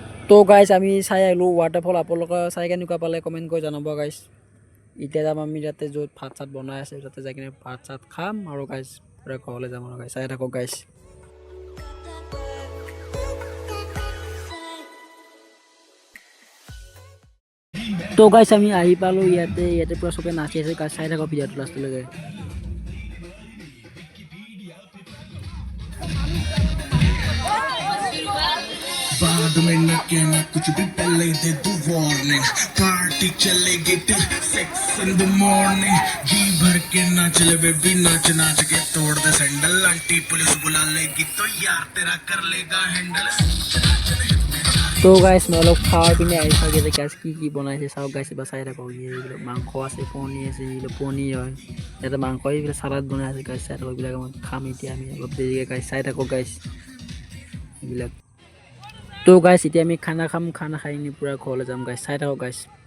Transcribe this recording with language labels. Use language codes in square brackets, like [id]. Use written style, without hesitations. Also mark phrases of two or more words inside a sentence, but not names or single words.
[as] তো গাইছ আমি চাই আহিলোঁ ৱাটাৰফল আপোনালোকে চাই কেনেকুৱা পালে কমেণ্ট কৰি জনাব গাইছ এতিয়া যাম আমি তাতে য'ত ভাত চাত বনাই আছে তাতে যাই কিনে ভাত চাত খাম আৰু গাইছ পূৰা ঘৰলৈ যাম আৰু গাইছ চাই থাকক গাইছ তো গাইছ আমি আহি পালোঁ ইয়াতে পূৰা চবে নাচি আছে গাইছ চাই থাকক ভিডিঅ'টো লাষ্টলৈকে [hi] बाद में न कहना कुछ भी पहले दे तू वार्निंग पार्टी चलेगी टिल 6 [en] in the morning [hi] जी भर के नाच ले बेबी नाच नाच के तोड़ दे सैंडल आंटी पुलिस बुला लेगी तो यार तेरा कर लेगा हैंडल [as] তো গাইছ মই অলপ খাই পিনে আহি চাগে যে গাইছ কি বনাইছে চাওক গাইছ এবাৰ চাই থাকক এইবিলাক মাংস আছে পনীৰ আছে এইবিলাক পনীৰ হয় ইয়াতে মাংস এইবিলাক চালাড বনাই আছে গাইছ চাই থাকক এইবিলাক মই খাম এতিয়া আমি অলপ দেৰিকৈ গাইছ চাই থাকক গাইছ এইবিলাক তো গাইছ এতিয়া আমি খানা খাম খানা খাই নি পূৰা ঘৰলৈ যাম গাইছ চাই থাকক গাইছ